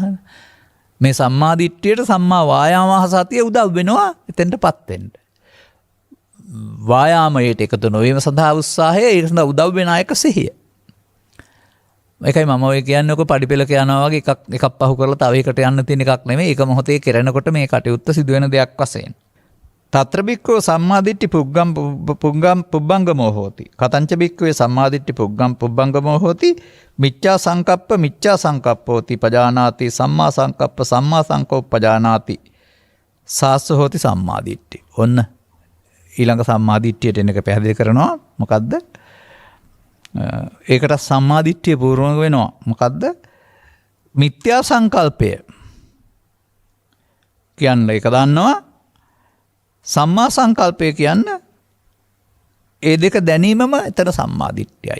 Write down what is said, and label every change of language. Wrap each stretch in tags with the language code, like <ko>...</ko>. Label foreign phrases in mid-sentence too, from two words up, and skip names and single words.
<si>මේ සම්මා දිට්ඨියට සම්මා වායාම සතිය උදව් වෙනවා එතෙන්ටපත් වෙන්න. වායාමයට එකතු නොවීම සඳහා උත්සාහය, ඒක සඳහා උදව් වෙන අයක සිහිය. ඒකයි මම ඔය කියන්නේ ඔක පඩිපෙළක යනවා වගේ එකක් පහු කරලා තව එකකට යන්න තියෙන එකක් නෙමෙයි. ඒක මොහොතේ කරනකොට මේ කටයුත්ත සිදුවෙන දෙයක් වශයෙන්.</si> <pi>තත්‍ර බික්කෝ සම්මාදිට්ඨි පුබ්බංගමෝ හෝති. කතංච බික්කවේ සම්මාදිට්ඨි පුබ්බංගමෝ හෝති. මිච්ඡා සංකප්පෝති පජානාති. සම්මා සංකප්ප පජානාති. සාස්ස හෝති සම්මාදිට්ඨි.</pi> <si>ඔන්න ඊළඟ සම්මාදිට්ඨියට එන එක පැහැදිලි කරනවා. මොකද්ද? ඒකට සම්මාදිට්ඨිය පූර්වක වෙනවා. මොකද්ද? මිත්‍යා සංකල්පය කියන්නේ ඒක දන්නවා. සම්මා සංකල්පය කියන්නේ ඒ දෙක දැනීමම එතන සම්මාදිට්ඨියයි.</si>